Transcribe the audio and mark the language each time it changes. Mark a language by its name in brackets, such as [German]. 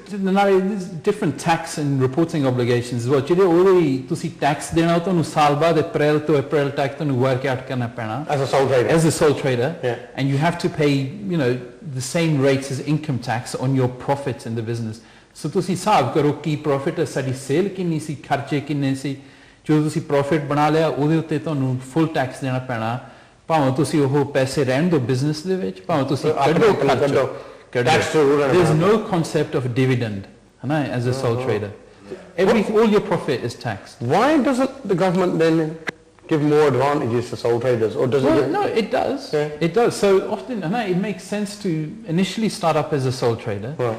[English] So now there's different tax and reporting obligations as well. [Punjabi] ਜਿਹੜੇ ਉਹਦੀ ਤੁਸੀਂ tax ਦੇਣਾ ਉਹ ਤੁਹਾਨੂੰ ਸਾਲ ਬਾਅਦ ਅਪ੍ਰੈਲ ਤੋਂ ਅਪ੍ਰੈਲ ਤੱਕ ਤੁਹਾਨੂੰ [English] work out [Punjabi] ਕਰਨਾ ਪੈਣਾ [English] as a sole trader and you have to pay, you know, the same rates as income tax on your profits in the business. [Punjabi] So ਤੁਸੀਂ ਹਿਸਾਬ ਕਰੋ ਕੀ ਪ੍ਰੋਫਿਟ ਹੈ, ਸਾਡੀ ਸੇਲ ਕਿੰਨੀ ਸੀ, ਖਰਚੇ ਕਿੰਨੇ ਸੀ, ਜੋ ਤੁਸੀਂ ਪ੍ਰੋਫਿਟ ਬਣਾ ਲਿਆ ਉਹਦੇ ਉੱਤੇ ਤੁਹਾਨੂੰ ਫੁੱਲ ਟੈਕਸ ਦੇਣਾ ਪੈਣਾ, ਭਾਵੇਂ ਤੁਸੀਂ ਉਹ ਪੈਸੇ ਰਹਿਣ ਦਿਓ ਬਿਜ਼ਨਸ ਦੇ ਵਿੱਚ, ਭਾਵੇਂ ਤੁਸੀਂ ਕੱਢੋ ਖਰਚੋ। [English] There's no concept of dividend as a sole trader. All your profit is taxed. Why doesn't the government then give more advantages to sole traders, or does it? No, it does. It does. So often it makes sense to initially start up as a sole trader.